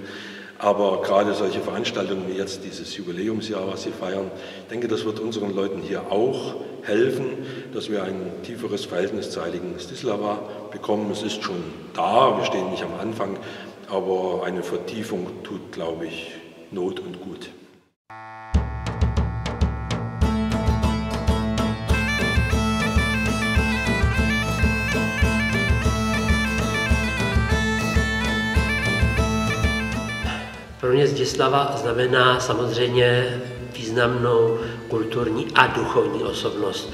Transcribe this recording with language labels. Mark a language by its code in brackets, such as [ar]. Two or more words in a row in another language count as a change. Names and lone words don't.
[de] Aber gerade solche Veranstaltungen wie jetzt dieses Jubiläumsjahr, was Sie feiern, ich denke, das wird unseren Leuten hier auch helfen, dass wir ein tieferes Verhältnis zur heiligen Zdislava bekommen. Es ist schon da, wir stehen nicht am Anfang, aber eine Vertiefung tut, glaube ich, Not und gut. [cs] Pro mě Zdislava znamená samozřejmě významnou kulturní a duchovní osobnost.